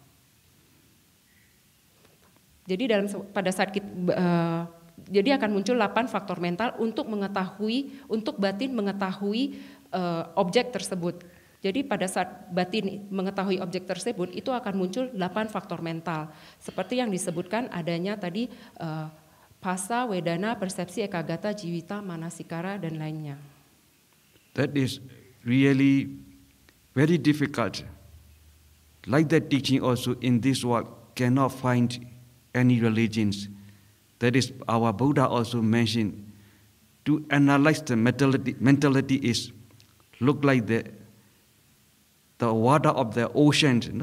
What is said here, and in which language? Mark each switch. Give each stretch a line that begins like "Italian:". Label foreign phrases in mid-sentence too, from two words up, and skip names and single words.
Indonesian: Jadi jadi akan muncul 8 faktor mental untuk batin mengetahui objek tersebut. Jadi pada saat batin mengetahui objek tersebut itu akan muncul 8 faktor mental. Seperti yang disebutkan adanya tadi phasa, vedana, persepsi, ekagata, jivita, manasikara dan lainnya.
English: That is really very difficult. Like that teaching also in this world cannot find any religions. That is our Buddha also mentioned. To analyze the mentality is look like the water of the ocean.